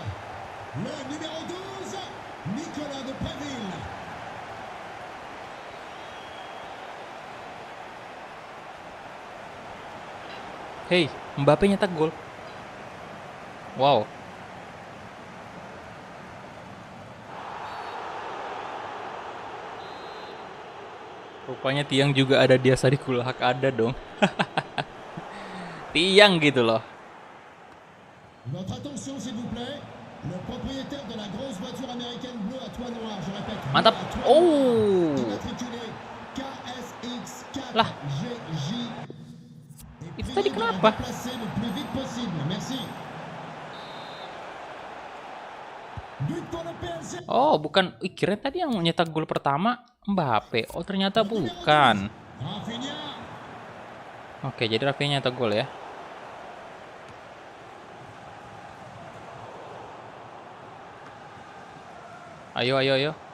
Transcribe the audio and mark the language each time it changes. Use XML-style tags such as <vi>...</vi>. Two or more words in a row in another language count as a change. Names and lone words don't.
<fr>Le numéro 12, Nicolas de Préville.</fr> <id>Hey, Mbappe nyetak gol. Wow. Rupanya tiang juga ada di Asari Kulhak, ada dong. Tiang gitu loh.</id> <fr>Votre attention, s'il vous plaît. Le propriétaire de la grosse voiture américaine bleue à toit noir, je répète, bleue</fr> <id>Mantap.</id> <fr>à toit</fr> <id>Oh.</id> <fr>noir, immatriculé KSX4GJ.</fr> <id>Lah.</id> <fr>Et</fr> <id>Itu</id> <fr>priez</fr> <id>tadi</id> <fr>de la</fr> <id>kenapa?</id> <fr>déplacer le plus vite possible. Merci. But pour le PSG.</fr> <id>Oh, bukan. Ih, kirain tadi yang nyetak gol pertama Mbappe. Oh, ternyata bukan. Rafinha. Oke, jadi Rafinha nyetak gol ya. Ayo, ayo, ayo.</id>